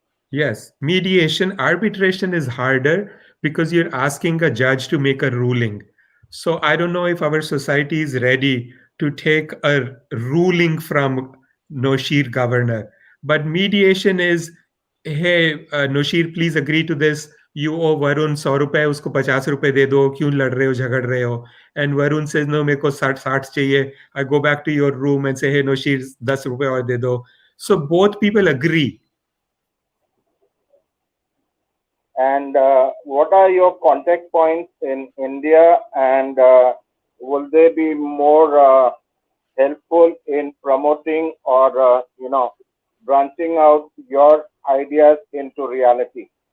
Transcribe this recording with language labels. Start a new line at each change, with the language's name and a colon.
English: Yes, mediation, arbitration is harder because you're asking a judge to make a ruling. So I don't know if our society is ready to take a ruling from Noshir governor. But mediation is, hey, Noshir, please agree to this. You owe Varun 100
Hindi: रुपए, उसको 50 रुपए दे दो, क्यों लड़ रहे हो, झगड़ रहे हो?
English: And Varun says, no,
Hindi: मेरे को 60 चाहिए.
English: I go back to your room and say, hey, Noshir,
Hindi: 10 रुपए और दे दो.
English: So both people agree. And what are your contact points in India, and will they be more helpful in promoting or branching out your ideas into reality?